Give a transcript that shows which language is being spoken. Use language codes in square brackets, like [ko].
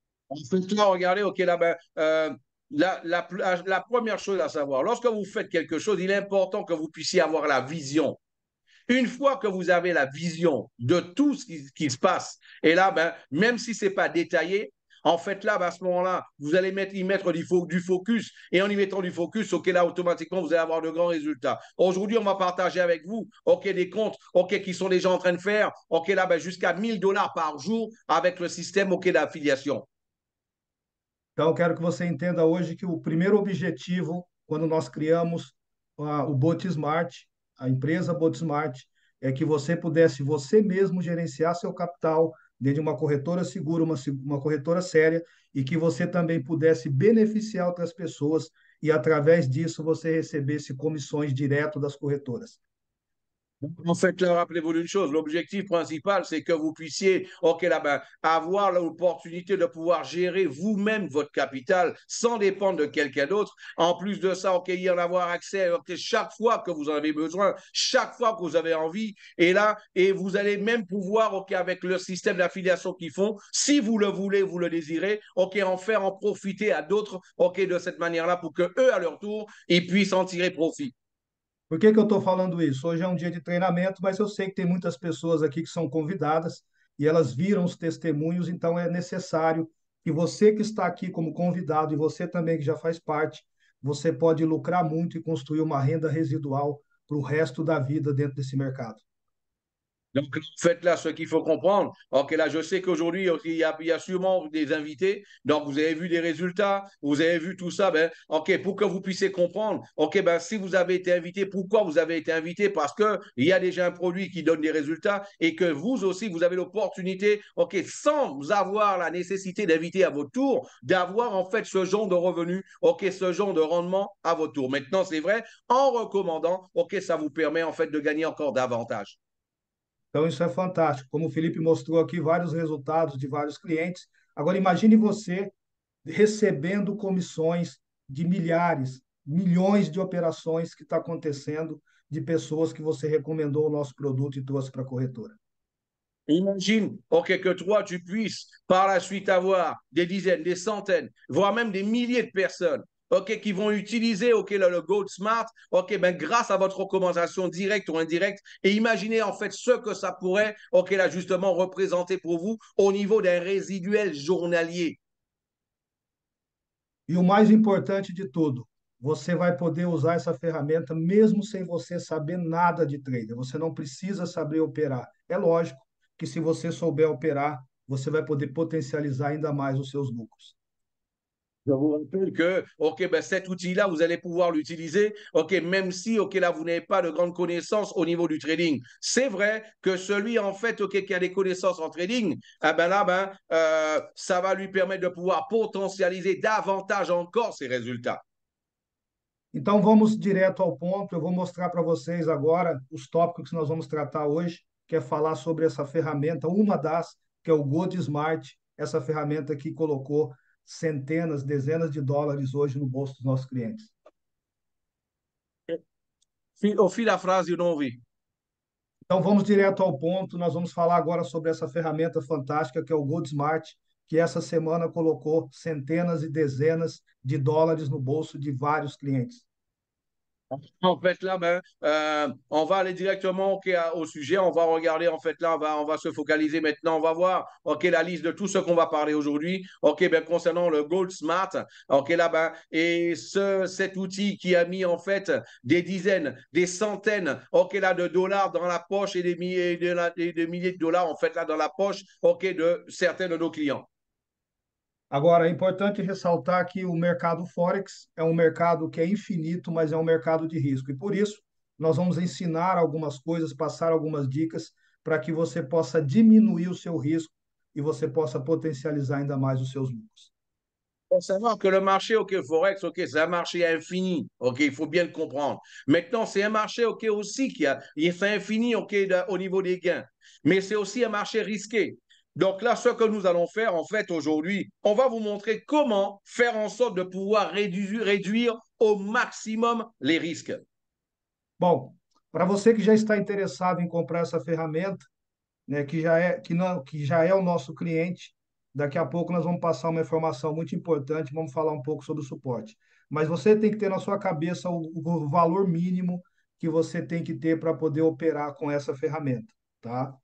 [fr] On fait là, regardez, là, ben, la première chose à savoir, lorsque vous faites quelque chose, il est important que vous puissiez avoir la vision. Une fois que vous avez la vision de tout qui se passe, et là, ben, même si ce n'est pas détaillé, en fait, là, ben, à ce moment-là, vous allez y mettre du focus. Et en y mettant du focus, là, automatiquement, vous allez avoir de grands résultats. Aujourd'hui, on va partager avec vous, des comptes, qui sont déjà en train de faire, là, ben, jusqu'à $1.000 par jour avec le système, d'affiliation. [pt] Então, eu quero que você entenda hoje que o primeiro objetivo, quando nós criamos o Botsmart, a empresa Botsmart, é que você pudesse você mesmo gerenciar seu capital dentro de uma corretora segura, uma corretora séria, e que você também pudesse beneficiar outras pessoas e, através disso, você recebesse comissões direto das corretoras. [fr] En fait, là, rappelez-vous d'une chose, l'objectif principal, c'est que vous puissiez là, ben, avoir l'opportunité de pouvoir gérer vous-même votre capital sans dépendre de quelqu'un d'autre. En plus de ça, y en avoir accès chaque fois que vous en avez besoin, chaque fois que vous avez envie. Et là, et vous allez même pouvoir, avec le système d'affiliation qu'ils font, si vous le voulez, vous le désirez, en profiter à d'autres, de cette manière-là pour que eux, à leur tour, ils puissent en tirer profit. [pt] Por que eu estou falando isso? Hoje é um dia de treinamento, mas eu sei que tem muitas pessoas aqui que são convidadas e elas viram os testemunhos, então é necessário que você que está aqui como convidado e você também que já faz parte, você pode lucrar muito e construir uma renda residual para o resto da vida dentro desse mercado. [fr] Donc, en fait, là, ce qu'il faut comprendre, là, je sais qu'aujourd'hui, il y a sûrement des invités. Donc, vous avez vu des résultats, vous avez vu tout ça. Ben, pour que vous puissiez comprendre, ben, si vous avez été invité, pourquoi vous avez été invité? Parce qu'il y a déjà un produit qui donne des résultats et que vous aussi, vous avez l'opportunité, sans avoir la nécessité d'inviter à votre tour, d'avoir en fait ce genre de revenus, ce genre de rendement à votre tour. Maintenant, c'est vrai, en recommandant, ça vous permet en fait de gagner encore davantage. [pt] Então, isso é fantástico. Como o Felipe mostrou aqui, vários resultados de vários clientes. Agora, imagine você recebendo comissões de milhares, milhões de operações que está acontecendo de pessoas que você recomendou o nosso produto e trouxe para a corretora. [fr] Imagine, que toi, tu puisses par la suite avoir des dizaines, des centaines, voire même des milliers de personnes, qui vont utiliser, le Gold Smart, ben, grâce à votre recommandation directe ou indirecte, et imaginez en fait ce que ça pourrait, là, justement, représenter pour vous au niveau d'un résiduel journalier. [pt] E o mais importante de tudo, você vai poder usar essa ferramenta mesmo sem você saber nada de trader. Você não precisa saber operar. É lógico que se você souber operar, você vai poder potencializar ainda mais os seus lucros. [fr] Je vous rappelle que, ben cet outil-là, vous allez pouvoir l'utiliser, même si, là, vous n'avez pas de grandes connaissances au niveau du trading. C'est vrai que celui, en fait, qui a des connaissances en trading, ben là, ben, ça va lui permettre de pouvoir potentialiser davantage encore ses résultats. [pt] Então, vamos direto ao ponto. Eu vou mostrar para vocês agora os tópicos que nós vamos tratar hoje, que é falar sobre essa ferramenta, uma das, que é o Gold Smart, essa ferramenta que colocou centenas, dezenas de dólares hoje no bolso dos nossos clientes. Au fil da frase, eu não ouvi. Então, vamos direto ao ponto. Nós vamos falar agora sobre essa ferramenta fantástica que é o Gold Smart, que essa semana colocou centenas e dezenas de dólares no bolso de vários clientes. [fr] En fait, là, on va aller directement ok, au sujet. On va regarder, en fait, là, on va se focaliser maintenant. On va voir, OK, la liste de tout ce qu'on va parler aujourd'hui. OK, ben, concernant le Gold Smart. OK, là, et cet outil qui a mis, en fait, des dizaines, des centaines, OK, là, de dollars dans la poche et des milliers de milliers de dollars, en fait, là, dans la poche, OK, de certains de nos clients. [pt] Agora, é importante ressaltar que o mercado Forex é um mercado que é infinito, mas é um mercado de risco. E por isso, nós vamos ensinar algumas coisas, passar algumas dicas para que você possa diminuir o seu risco e você possa potencializar ainda mais os seus lucros. [fr] Faut savoir que le marché, OK, Forex, OK, c'est un marché infini. OK, il faut bien le comprendre. Maintenant, c'est un marché, OK, aussi il est infini, OK, au niveau des gains. Mais c'est aussi un marché risqué. Donc là, ce que nous allons faire, en fait, aujourd'hui, on va vous montrer comment faire en sorte de pouvoir réduire au maximum les risques. [pt] Bom, para você que já está interessado em comprar essa ferramenta, né, que já é o nosso cliente. Daqui a pouco nós vamos passar uma informação muito importante, vamos falar um pouco sobre o suporte. Mas você tem que ter na sua cabeça o valor mínimo que você tem que ter para poder operar com essa ferramenta, tá?